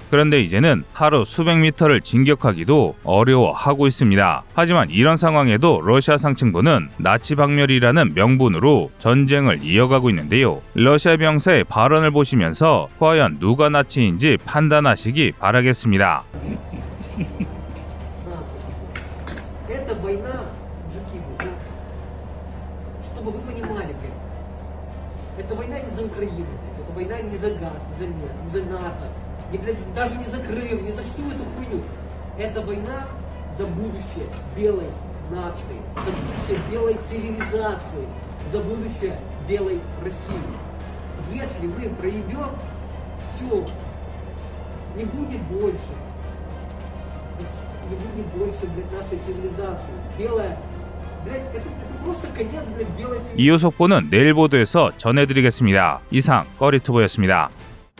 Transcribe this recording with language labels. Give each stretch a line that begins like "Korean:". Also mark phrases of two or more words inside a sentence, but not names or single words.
Korean: 그런데 이제는 하루 수백 미터를 진격하기도 어려워하고 있습니다. 하지만 이런 상황에도 러시아 상층부는 나치 박멸이라는 명분으로 전쟁을 이어가고 있는데요. 러시아 병사의 발언을 보시면서 과연 누가 나치인지 판단하시기 바라겠습니다.
Russian: Это война не за Украину, это война не за газ, не за нефть, не за НАТО, даже не за Крым, не за всю эту хуйню. Это война за будущее белой нации, за будущее белой цивилизации, за будущее белой России. Если мы проебем, все, не будет больше, блядь, нашей цивилизации. Белая, блядь, это просто конец, блядь, белой цивилизации.
Korean: 이후 속보는 내일 보도에서 전해드리겠습니다. 이상 꺼리투브였습니다.